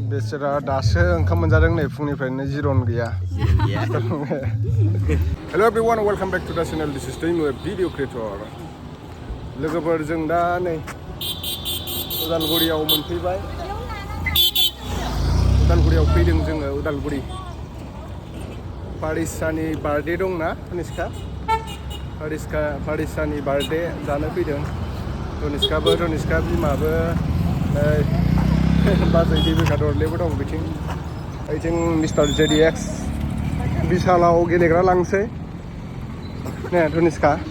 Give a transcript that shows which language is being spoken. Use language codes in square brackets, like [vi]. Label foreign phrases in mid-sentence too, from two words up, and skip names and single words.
[brx] बेसोरा दासो ओंखाम मोनजादों नै फुंनिफ्रायनो जिरन गैया [en] hello everyone welcome back to the channel this is Daimu video creator [brx] लोगोफोर जों दा नै उदालगुरियाव मोनफैबाय उदालगुरियाव फैदों जोङो उदालगुरि पारिसानि बार्थडे दंना तनिष्का पारिसानि बार्थडे जानो फैदों तनिष्का बिमाबो बाजै दिबिका दरलेबो दं बिथिं मिस्टार जेडिएक्स बिशालाव गेलेग्रा लांसै ने तनिष्का